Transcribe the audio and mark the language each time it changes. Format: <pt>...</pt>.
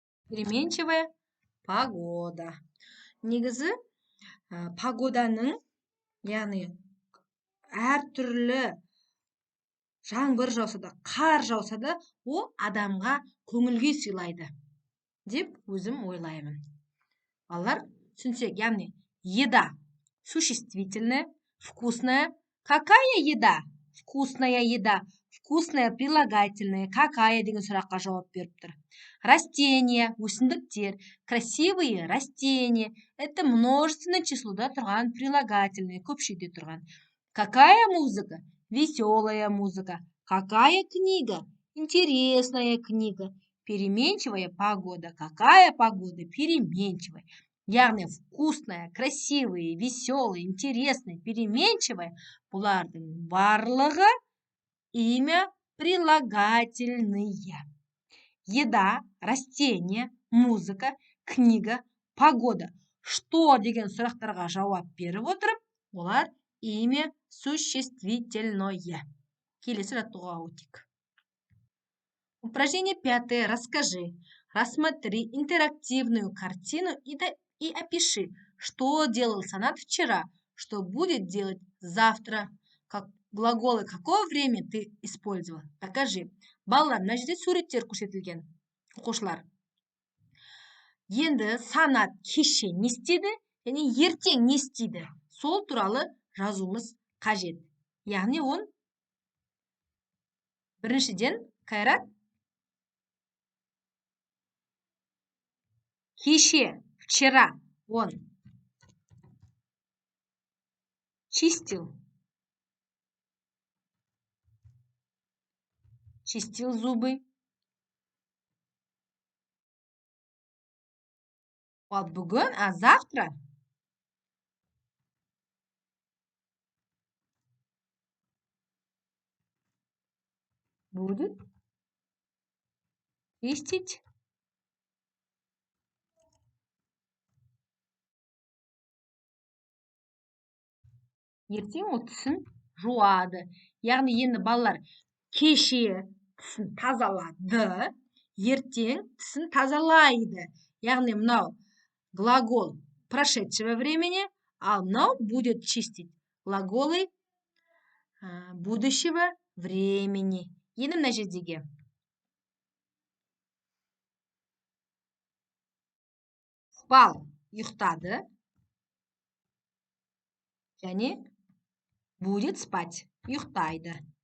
<ru>Переменчивая погода.</ru> <kk>Негізі погоданың, яғни әртүрлі жаңбыр жауса да, қар жауса да, о адамға көңілге сыйлайды деп өзім ойлаймын. Балалар, түсінсек, яғни</kk> <ru>еда существительное, вкусная. Какая еда? Вкусная еда. Вкусная прилагательное.</ru> <kk>Какая деген сұраққа жауап беріп тұр. Растения, өсімдіктер.</kk> <ru>Красивые растения. Это множественное числода тұрған прилагательное,</ru> <kk>көпшеде тұрған.</kk> <ru>Какая музыка? Веселая музыка. Какая книга? Интересная книга. Переменчивая погода. Какая погода? Переменчивая. Яғни вкусная, красивая, веселая, интересная, переменчивая.</ru> <kk>Бұлардың барлығы имя прилагательные.</kk> <ru>Еда, растение, музыка, книга, погода.</ru> <kk>Что деген сұрақтарға жауап беріп отырып, олар имя существительное. Келесі жаттығуға өтейік.</kk> <ru>Упражнение 5. Расскажи. Рассмотри интерактивную картину и опиши, что делал Санат вчера, что будет делать завтра. Как глаголы какого времени ты использовал? Покажи.</ru> <kk>Балалар, мына жерде суреттер көрсетілген. Оқушылар. Енді Санат кеше не істеді, және ертең не істейді? Сол туралы жазуымыз қажет. Яғни он біріншіден Кайрат кеше,</kk> <ru>вчера он чистил зубы.</ru> <kk>Ал бүгін,</kk> <ru>а завтра будет чистить</ru> <kk>ертең ол тісін жуады. Яғни енді балалар кеше тісін тазалады, ертең тісін тазалайды. Яғни мынау</kk> <ru>глагол прошедшего времени, а мынау будет чистить. Глаголы будущего времени.</ru> <kk>Енді мына жердегі спал ұйықтады, және</kk> <ru>будет спать</ru> <kk>ұйықтайды.</kk>